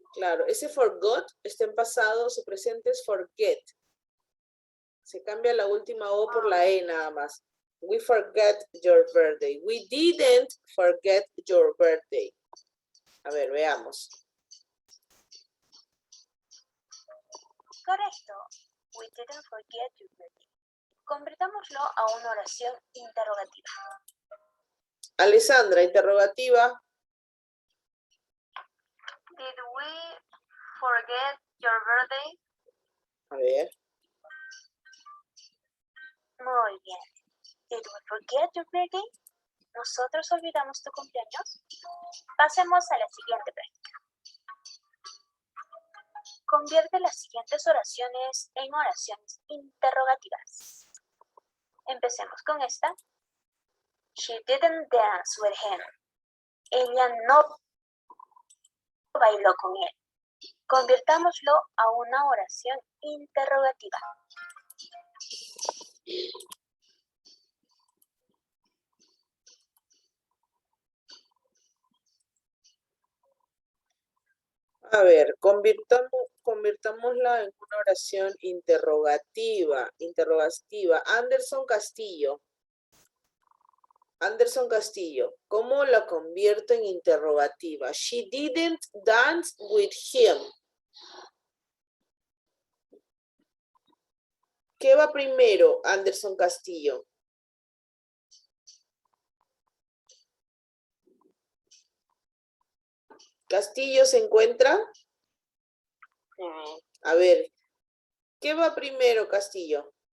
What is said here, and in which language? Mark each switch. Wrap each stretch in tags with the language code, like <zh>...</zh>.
<es>Claro, ese forgot está en pasado, su presente es forget. Se cambia la última O por la E nada más.</es> <en>We forget your birthday. We didn't forget your birthday.</en> <es>A ver, veamos. Correcto.</es> <en>We didn't forget your birthday.</en> <es>Convirtámoslo a una oración interrogativa. Alessandra, interrogativa.</es> <en>Did we forget your birthday?</en> <es>A ver. Muy bien.</es> <en>Did we forget your birthday?</en> <es>¿Nosotros olvidamos tu cumpleaños? Pasemos a la siguiente práctica. Convierte las siguientes oraciones en oraciones interrogativas. Empecemos con esta.</es> <en>She didn't dance with him.</en> <es>Ella no bailó con él. Convirtámoslo a una oración interrogativa. A ver, convirtámosla en una oración interrogativa. Anderson Castillo. Anderson Castillo, ¿cómo la convierto en interrogativa?</es> <en>She didn't dance with him.</en> <es>¿Qué va primero, Anderson Castillo? ¿Castillo se encuentra? A ver, ¿qué va primero, Castillo?</es>